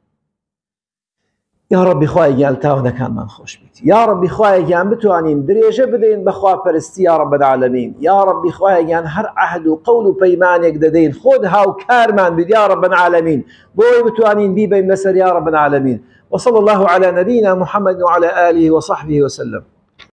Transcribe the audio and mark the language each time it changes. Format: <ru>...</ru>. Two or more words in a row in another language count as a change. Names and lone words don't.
<ckb>یا ڕەبی خوای گیان تاوانەکانمان خۆش بیت، یا ڕەبی خوای گیان بتوانین درێژە بدەین بە خواپەرستی</ckb> <ar>یا ڕەب العالەمین،</ar> <ckb>یا ڕەبی خوای گیان هەر عەهد و قەول و پەیمانێک دەدەین خۆت هاوکارمان بیت</ckb> <ar>یا ڕەب العالەمین،</ar> <ckb>بۆی بتوانین بیبەین لەسەر</ckb> <ar>یا ڕەب العالەمین. وصلى الله على نبينا محمد وعلى آله وصحبه وسلم.</ar>